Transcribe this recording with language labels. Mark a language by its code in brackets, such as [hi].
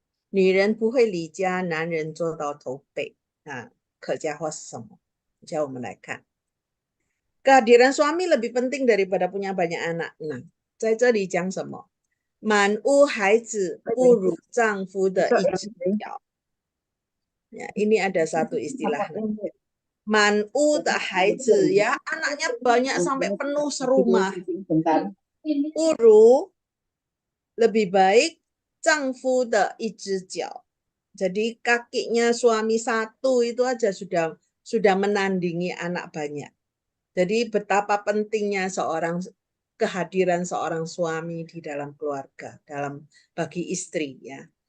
[zh] 女人不会理家，男人做到驼背。 [id] Nah, [zh] 客家话是什么？叫我们来看。 [id] kehadiran suami lebih penting daripada punya banyak anak. [zh] Nah, 在这里讲什么？满屋孩子不如丈夫的一只脚。 [id] Ya, ini ada satu istilah. [zh] 满屋的孩子 [id] ya, anaknya banyak sampai penuh serumah. [zh] 不如 [id] lebih baik [zh] 丈夫的一只脚. [id] Jadi kakinya suami satu itu aja sudah menandingi anak banyak. Jadi betapa pentingnya kehadiran seorang suami di dalam keluarga, bagi istri ya.